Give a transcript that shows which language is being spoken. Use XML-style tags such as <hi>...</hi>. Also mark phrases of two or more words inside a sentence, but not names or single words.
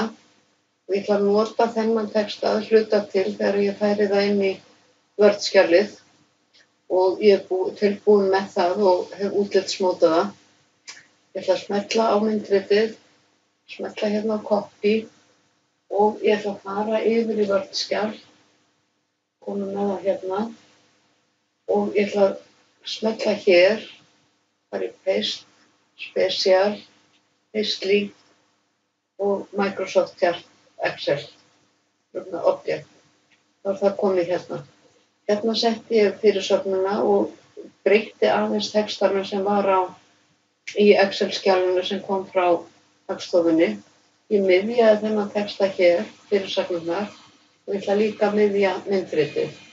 <is>Og ég ætla að nota þennan texta að hluta til þegar ég færi það inn í Word-skjalið og ég er tilbúin með það og hef útlitsmótað það. Ég ætla að smella á myndritið, smella hérna á copy og ég ætla að fara yfir í Word-skjal, koma með það hérna og ég ætla að smella hér, fara í Paste, Special, Paste Link og Microsoft Chart Excel, Object. Þá er það komið hérna. Hérna setti ég fyrirsögnina og breytti aðeins textanum sem var í Excel-skjalinu sem kom frá Hagstofunni. Ég miðjaði þennan texta hér, fyrirsagnirnar, og ég ætla líka að miðja myndritið.</is>